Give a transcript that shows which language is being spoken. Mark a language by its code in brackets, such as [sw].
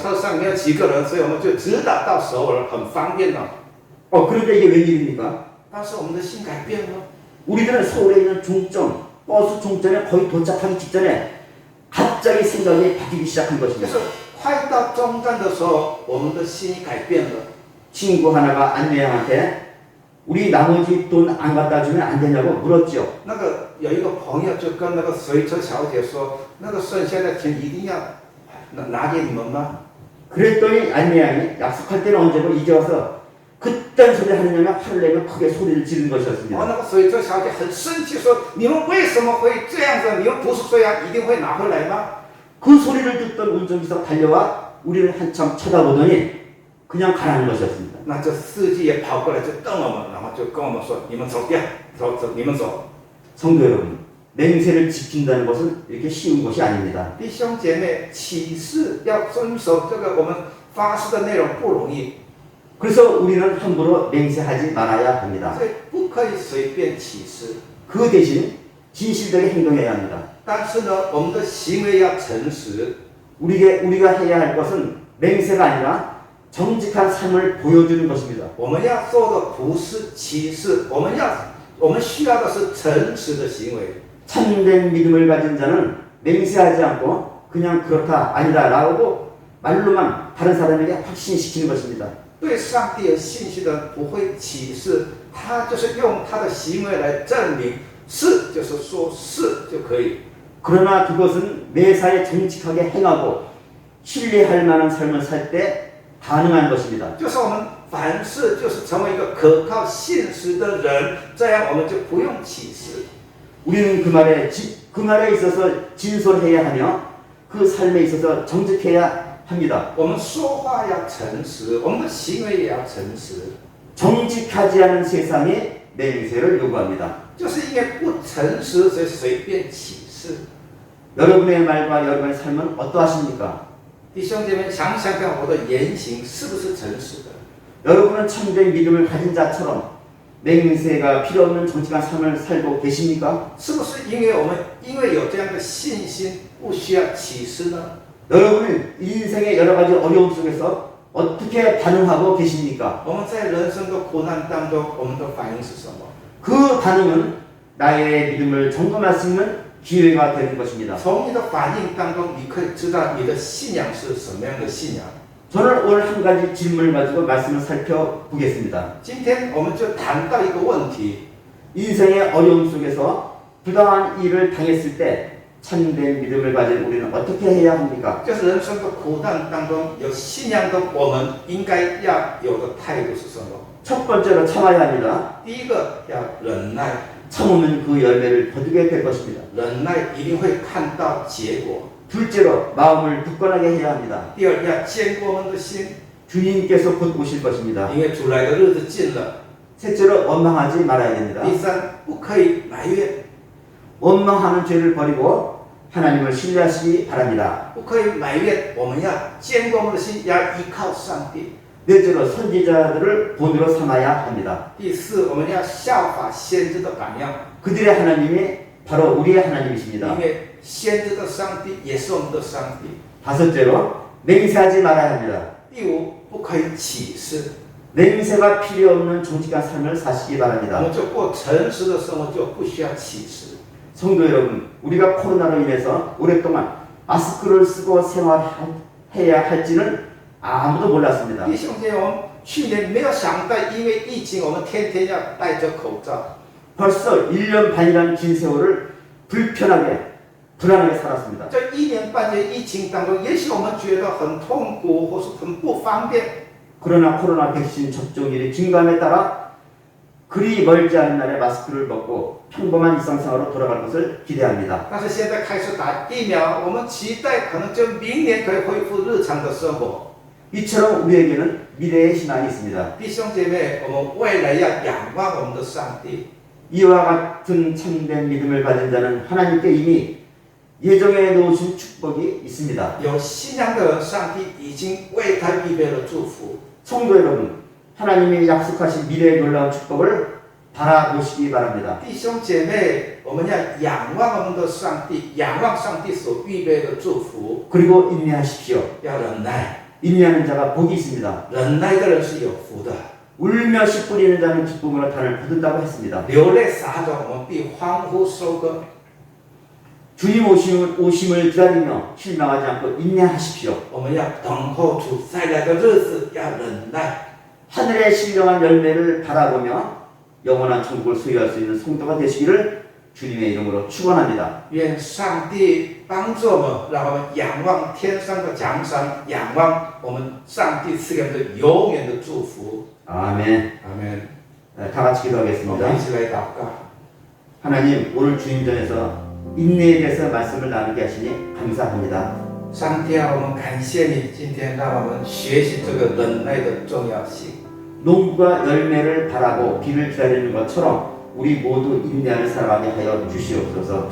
[zh] 车上没有几个人，所以我们就直达到首尔，很方便了。 [ko] 그런데 이게 웬일입니까? [zh] 但是我们的心改变了。 [ko] 우리들은 서울에 있는 종점, 버스 종점에 거의 도착하기 직전에 갑자기 생각이 바뀌기 시작한 [zh] 就 [ko] 것입니다. [zh] 是快到中站的时候，我们的心改变了。 [ko] 친구 하나가 안내양한테 우리 나머지 돈 안 갖다 주면 안 되냐고 물었죠. [zh] 那个有一个朋友就跟那个随车小姐说：“那个剩下的钱一定要拿给你们吗？” [ko] 그랬더니 안내양이 약속할 때는 언제고 이제 와서 그딴 소리 하느냐며 화를 내며 크게 소리를 지른 [zh] 然后那个随车小姐很生气说：“你们为什么会这样子？你们不是说要一定会拿回来吗？” [ko] 그 소리를 듣던 운전기사가 달려와 우리를 한참 쳐다보더니 그냥 가라는 것이었습니다. [zh] 那这司机也跑过来就瞪我们，然后就跟我们说：“你们走掉，走，你们走。” [ko] 성도 여러분, 맹세를 지킨다는 것은 이렇게 쉬운 것이 아닙니다. [zh] 弟兄姐妹，起誓要遵守这个我们发誓的内容不容易， [ko] 그래서 우리는 함부로 맹세하지 말아야 합니다. [zh] 所以不可以随便起誓。 [ko] 그 대신 진실되게 행동해야 합니다. [zh] 但是呢，我们的行为要诚实。 [ko] 우리가 해야 할 것은 맹세가 아니라 정직한 삶을 보여주는 것입니다. [zh] 我们要做的不是起誓，我们需要的是诚实的行为。 [ko] 참된 믿음을 가진 자는 맹세하지 않고 그냥 그렇다 아니다 라고 말로만 다른 사람에게 확신시키는 것입니다. [zh] 对上帝有信心的不会起誓，他就是用他的行为来证明是，就是说是就可以。 [ko] 그러나 그것은 매사에 정직하게 행하고 신뢰할 만한 삶을 살 때 가능한 것입니다. [zh] 就是我们凡事就是成为一个可靠信实的人，这样我们就不用起誓。 [ko] 우리는 그 말에 있어서 진솔해야 하며 그 삶에 있어서 정직해야 합니다. [zh] 我们说话要诚实，我们的行为也要诚实。 [ko] 정직하지 않은 세상이 맹세를 요구합니다. [zh] 就是因为不诚实，所以随便起誓。 [ko] 여러분의 말과 여러분의 삶은 어떠하십니까? [zh] 弟兄姐妹，想想看，我的言行是不是诚实的？ [ko] 여러분은 참된 믿음을 가진 자처럼 맹세가 필요 없는 정직한 삶을 살고 계십니까? [zh] 是不是因为有这样的信心，不需要起誓呢？ [ko] 여러분은 인생의 여러 가지 어려움 속에서 어떻게 반응하고 계십니까? [zh] 我们在人生的苦难当中，我们的反应是什么？ [ko] 그 반응은 나의 믿음을 점검할 수 있는 기회가 되는 것입니다. [zh] 从你的反应当中，你可以知道你的信仰是什么样的信仰。 [ko] 저는 오늘 한 가지 질문을 가지고 말씀을 살펴보겠습니다. [zh] 今天我们就谈到一个问题， [ko] 인생의 어려움 속에서 부당한 일을 당했을 때 참된 믿음을 가진 우리는 어떻게 해야 합니까? [zh] 就是人生的苦难当中有信仰的我们应该要有的态度是什么？ [ko] 첫 번째로 참아야 합니다. [zh] 第一个要忍耐， [ko] 참으면 그 열매를 거두게 될 것입니다. [zh] 忍耐一定会看到结果。 [ko] 둘째로 마음을 굳건하게 해야 합니다. [zh] 第二要坚固我们的心， [ko] 주님께서 곧 오실 것입니다. [zh] 因为主来的日子近了。 [ko] 셋째로 원망하지 말아야 됩니다. [zh] 第三，不可以埋怨， [ko] 원망하는 죄를 버리고 하나님을 신뢰하시기 바랍니다. [zh] 不可以埋怨，我们要坚固我们的心，要依靠上帝。 [ko] 넷째로 선지자들을 본으로 삼아야 합니다. [zh] 第四，我们要效法先知的榜样， [ko] 그들의 하나님이 바로 우리의 하나님이십니다. [zh] 因为先知的上帝也是我们的上帝。 [ko] 다섯째로 맹세하지 말아야 합니다. [zh] 第五，不可以起誓， [ko] 맹세가 필요 없는 정직한 삶을 사시기 [zh] 我 [ko] 바랍니다. [zh] 们就过诚实的生活，就不需要起誓。 [ko] 성도 여러분, 우리가 코로나로 인해서 오랫동안 마스크를 쓰고 생활해야 할지는 아무도 몰랐습니다. [zh] 弟兄姐妹，我们去年没有想到，因为疫情，我们天天要戴着口罩。 [ko] 벌써 1년 반이라는 긴 세월을 불편하게, 불안하게 살았습니다. [zh] 这1年半的疫情当中，也许我们觉得很痛苦，或是很不方便。 [ko] 그러나 코로나 백신 접종률이 증가함에 따라 그리 멀지 않은 날에 마스크를 벗고 평범한 일상생활로 돌아갈 것을 기대합니다. [zh] 但是现在开始打疫苗，我们期待可能就明年可以恢复日常的生活。 [ko] 이처럼 우리에게는 미래의 희망이 있습니다. [zh] 弟兄姐妹，我们未来要仰望我们的上帝。 [ko] 이와 같은 참된 믿음을 가진 자는 하나님께 이미 예정해 놓으신 축복이 있습니다. [zh] 有信仰的人，上帝已经为他预备了祝福。 [ko] 성도 여러분, 하나님이 약속하신 미래의 놀라운 축복을 바라보시기 바랍니다. [zh] 弟兄姐妹，我们要仰望我们的上帝，仰望上帝所预备的祝福， [ko] 그리고 인내하십시오. [zh] 要忍耐。 [ko] 인내하는 자가 복이 있습니다. [zh] 忍耐的人是有福的。 [ko] 울며 씨 뿌리는 자는 기쁨으로 단을 거둔다고 했습니다. [zh] 流泪撒种，我们必欢呼收割。 [ko] 주님 오심을 기다리며 실망하지 않고 인내하십시오. [zh] 我们要等候主再来的日子，要忍耐。 [ko] 하늘의 신령한 열매를 바라보며 영원한 천국을 소유할 수 있는 성도가 되시기를 주님의 이름으로 축원합니다. [zh] 愿上帝帮助我们，让我们仰望天上的奖赏，仰望我们上帝赐给我们的永远的祝福。 [ko] 아멘. [zh] 阿门。 [ko] 다 같이 [zh] 我们 [ko] 기도하겠습니다. [zh] 一起来祷告。 [ko] 하나님, 오늘 주님전에서 인내에 대해서 말씀을 나누게 하시니 감사합니다. [zh] 上帝啊，我们感谢你，今天让我们学习这个忍耐的重要性。 [ko] 농부가 열매를 바라고 비를 기다리는 것처럼 우리 모두 인내하는 사람이 하여 주시옵소서.